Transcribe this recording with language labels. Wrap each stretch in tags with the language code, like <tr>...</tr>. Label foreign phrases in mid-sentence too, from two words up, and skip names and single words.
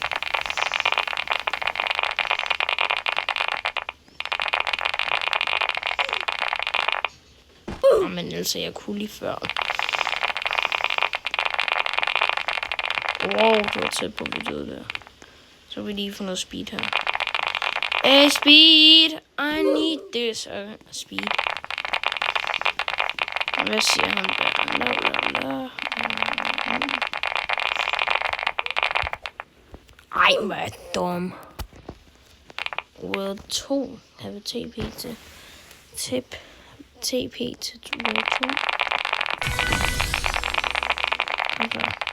<da>Men altså, jeg kunne lige før. Wow, det var tæt på videoet der. Så vil lige få noget speed her. Hey, speed!</da> <en>I need this. Speed.</en> <da>Hvad siger han der? Ej, hvor er dum. World 2. Har vi TP til. TP til World 2. Okay.</da>